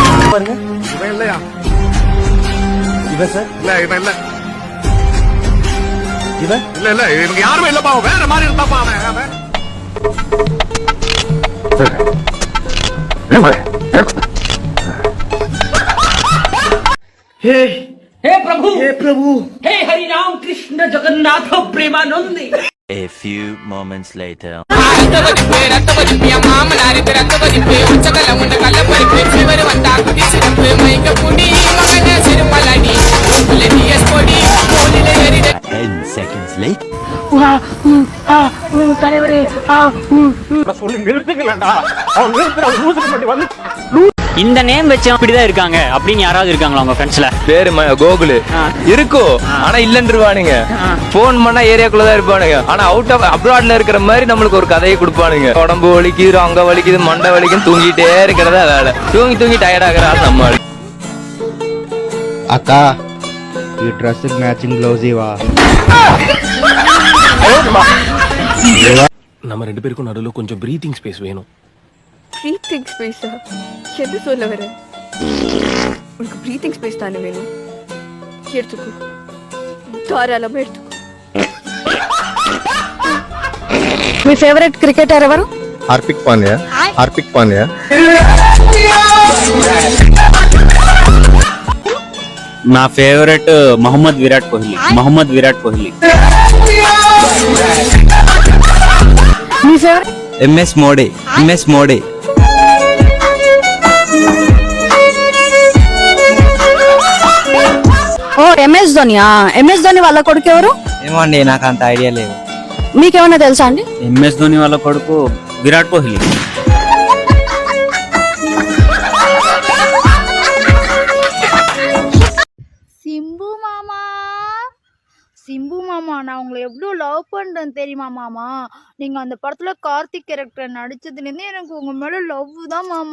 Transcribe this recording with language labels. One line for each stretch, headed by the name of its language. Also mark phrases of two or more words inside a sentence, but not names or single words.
Tamil: பாருங்க. இவன் இல்லையா? இவன் சார் இல்ல இவன் இல்ல. இவன் இல்ல இல்ல இவங்க யாருமே இல்லப்பா. வேற மாதிரி இருந்தாப்பா அவன்.
Hindi: हे प्रभु हे हरि राम कृष्ण जगन्नाथ प्रेमानंदी.
English: A few moments later. Seconds later.
Tamil: சொல்லி நிறுத்துக்கலடா. அவன் நிறுத்துற லூசுக்கு மட்டும் வந்து இந்த நேம் வச்சு அப்படிதான் இருக்காங்க அப்படின்னு யாராவது இருக்காங்களா உங்க ஃப்ரெண்ட்ஸ்ல? பேரு கோகுலு இருக்கோ, ஆனா இல்லன்றுவானுங்க. போன் பண்ணா ஏரியாக்குள்ளதான் இருப்பானுங்க, ஆனா
English: out of
Tamil: அப்ராட்ல இருக்கிற மாதிரி நம்மளுக்கு ஒரு கதையை கொடுப்பானுங்க. உடம்பு வலிக்குது, அங்க வலிக்குது, மண்டை வலிக்குது, தூங்கிட்டே இருக்கிறதா வேலை. தூங்கி டயர்ட் ஆகுறாரு நம்ம.
Telugu: அக்கா ఈ
English: dress matching blouse
Telugu: ఇవా.
Tamil: நம்ம 2 பேருக்கும் நடுவுல கொஞ்சம்
English: breathing space
Tamil: வேணும்.
English: breathing space?
Tamil: எது சொல்ல வர? உனக்கு
English: breathing space
Tamil: தானே வேணும், எடுத்துக்கோ, தாராளமா எடுத்துக்கோ.
Telugu: మీ
English: favorite cricketer
Telugu: ఎవరు? హార్పిక్ పాండ్యా. హార్పిక్ పాండ్యా. నా ఫేవరెట్ మొహమ్మద్ విరాట్ కోహ్లీ. మొహమ్మద్ విరాట్ కోహ్లీ. మీ ఫేవరెట్? ఎంఎస్ మోడీ. ఎంఎస్ మోడీ. ఓ ఎంఎస్ ధోనియా. ఎంఎస్ ధోని వాళ్ళ కొడుకు ఎవరు? ఏమో అండి, నాకు అంత ఐడియా లేదు. మీకేమన్నా తెలుసా అండి? ఎంఎస్ ధోని వాళ్ళ కొడుకు విరాట్ కోహ్లీ.
Tamil: சிம்பு மாமா, நான் உங்களை எவ்வளோ லவ் பண்ணுறேன் தெரியுமா மாமா? நீங்கள் அந்த படத்தில் கார்த்திக் கேரக்டர் நடித்ததுலேருந்து எனக்கு உங்கள் மேலே லவ் தான் மாமா.